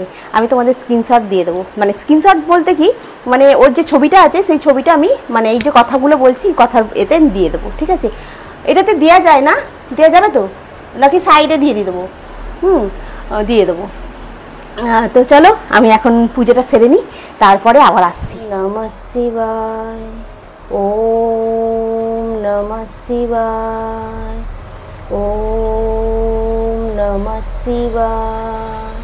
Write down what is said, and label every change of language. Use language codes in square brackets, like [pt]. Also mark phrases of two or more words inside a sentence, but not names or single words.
[bn] আমি তোমাদের স্ক্রিনশট দিয়ে দেবো, মানে স্ক্রিনশট বলতে কি, মানে ওর যে ছবিটা আছে সেই ছবিটা আমি মানে এই যে কথাগুলো বলছি কথার এতে দিয়ে দেবো, ঠিক আছে? এটাতে দেওয়া যায় না, দেওয়া যাবে তো নাকি সাইডে দিয়ে দেবো? দিয়ে দেবো। তো চলো, আমি এখন পুজোটা সেরে নিই, তারপরে আবার আসছি। [sa] নমঃ শিবায়, ওম নমঃ শিবায়, ওম নমঃ শিবায়।